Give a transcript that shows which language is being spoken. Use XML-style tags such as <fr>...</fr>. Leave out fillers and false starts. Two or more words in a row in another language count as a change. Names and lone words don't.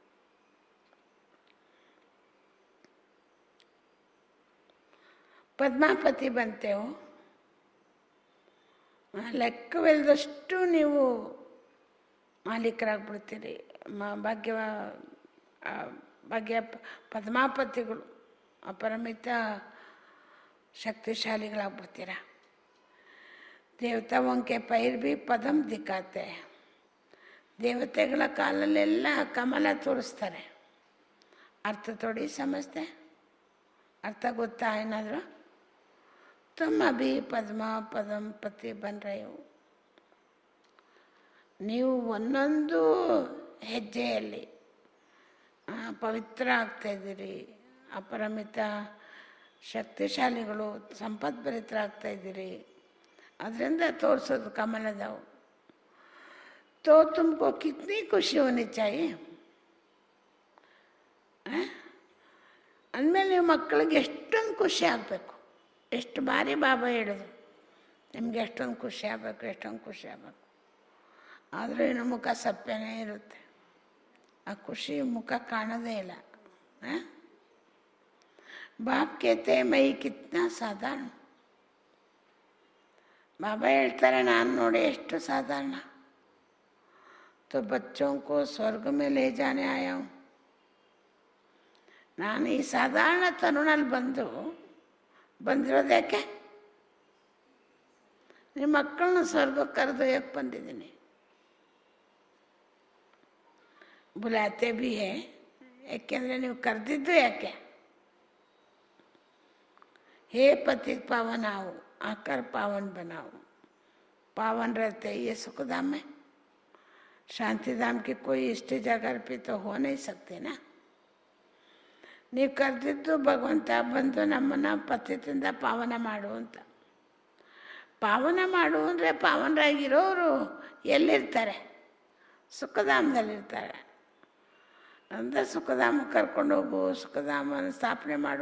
<kn>ಪದ್ಮಾಪತಿ ಬಂತೇವು, ಲೆಕ್ಕವಿಲ್ಲದಷ್ಟು ನೀವು ಮಾಲೀಕರಾಗ್ಬಿಡ್ತೀರಿ. ಭಾಗ್ಯ ಪದ್ಮಾಪತಿಗಳು, ಅಪರಿಮಿತ ಶಕ್ತಿಶಾಲಿಗಳಾಗ್ಬಿಡ್ತೀರ.</kn> <hi>देवताओं के पैर भी पदम दिखाते हैं.</hi> <kn>ದೇವತೆಗಳ ಕಾಲಲ್ಲೆಲ್ಲ ಕಮಲ ತೋರಿಸ್ತಾರೆ. ಅರ್ಥ</kn> <hi>थोड़ी समझते?</hi> <kn>ಅರ್ಥ ಗೊತ್ತಾ ಏನಾದರೂ?</kn> <hi>तुम अभी पद्म पदम पति बन रहे हो.</hi> <kn>ನೀವು ಒಂದೊಂದು ಹೆಜ್ಜೆಯಲ್ಲಿ ಪವಿತ್ರ ಆಗ್ತಾಯಿದ್ದೀರಿ, ಅಪರಿಮಿತ ಶಕ್ತಿಶಾಲಿಗಳು, ಸಂಪದ್ಭರಿತರಾಗ್ತಾಯಿದ್ದೀರಿ. ಅದರಿಂದ ತೋರಿಸೋದು ಕಮಲದವು.</kn> <hi>तो तुमको कितनी खुशी होनी चाहिए.</hi> <kn>ಅಂದಮೇಲೆ ನೀವು ಮಕ್ಕಳಿಗೆ ಎಷ್ಟೊಂದು ಖುಷಿ ಆಗಬೇಕು. ಎಷ್ಟು ಬಾರಿ ಬಾಬಾ ಹೇಳಿದ್ರು, ನಿಮಗೆ ಎಷ್ಟೊಂದು ಖುಷಿ ಆಗಬೇಕು, ಎಷ್ಟೊಂದು ಖುಷಿ ಆಗಬೇಕು. ಆದರೂ ಇನ್ನು ಮುಖ ಸಪ್ಪೆನೇ ಇರುತ್ತೆ, ಆ ಖುಷಿ ಮುಖ ಕಾಣೋದೇ ಇಲ್ಲ.</kn> <hi>बाप कहते मैं कितना साधारण.</hi> <kn>ಬಾಬಾ ಹೇಳ್ತಾರೆ, ನಾನು ನೋಡಿ ಎಷ್ಟು ಸಾಧಾರಣ.</kn> <hi>तो बच्चों को स्वर्ग में ले जाने आया हूँ.</hi> <kn>ನಾನು ಈ ಸಾಧಾರಣ ತರುಣಲ್ಲಿ ಬಂದಿರೋದ್ಯಾಕೆ? ನಿಮ್ಮ ಮಕ್ಕಳನ್ನ ಸ್ವರ್ಗಕ್ಕೆ ಕರೆದೊಯ್ಯಕ್ಕೆ ಬಂದಿದ್ದೀನಿ.</kn> <hi>बुलाते भी हैं,</hi> <kn>ಯಾಕೆಂದರೆ ನೀವು ಕರೆದಿದ್ದು ಯಾಕೆ?</kn> <hi>हे पति पावन आओ, आकर पावन बनाओ. पावन रहते ये सुखधाम में. ಶಾಂತಿಧಾಮ್ की कोई इष्ट जगह पे तो हो नहीं सकते ना.</hi> <kn>ನೀವು ಕರೆದಿದ್ದು ಭಗವಂತ ಬಂದು ನಮ್ಮನ್ನು ಪತಿತದಿಂದ ಪಾವನ ಮಾಡು ಅಂತ. ಪಾವನ ಮಾಡು ಅಂದರೆ ಪಾವನರಾಗಿರೋರು ಎಲ್ಲಿರ್ತಾರೆ? ಸುಖಧಾಮದಲ್ಲಿರ್ತಾರೆ. ಅಂದರೆ ಸುಖಧಾಮಕ್ಕೆ ಕರ್ಕೊಂಡು ಹೋಗು, ಸುಖಧಾಮನ ಸ್ಥಾಪನೆ ಮಾಡು.</kn>